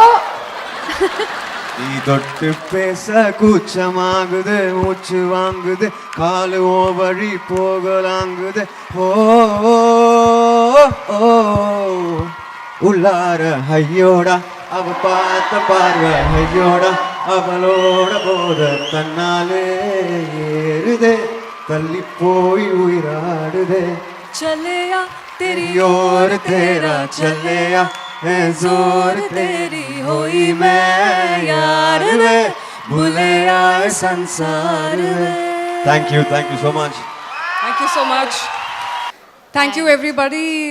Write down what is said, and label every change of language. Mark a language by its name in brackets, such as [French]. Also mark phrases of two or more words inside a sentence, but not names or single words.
[Tamil] நீ தொட்டு பேச கூச்சமாகுது மூச்சு வாங்குது காலு ஓ வழி போகலாங்குது ஓ ஓ உள்ளார ஐயோடா அவ பார்த்த பார்வை ஐயோடா அவளோட போத தன்னாலே ஏறுதே தள்ளி போய் உயிராடுதே [Punjabi] ਚੱਲਿਆ ਤੇਰੀ ਓਰ ਤੇਰਾ ਚੱਲਿਆ ਜ਼ੋਰ ਤੇਰੀ ਹੋਈ ਮੈਂ ਯਾਰ ਵੇ ਭੁੱਲੇ ਆਏ ਸੰਸਾਰ ਵੇ. [English] Thank you so much. Thank you so much. Thank you, everybody.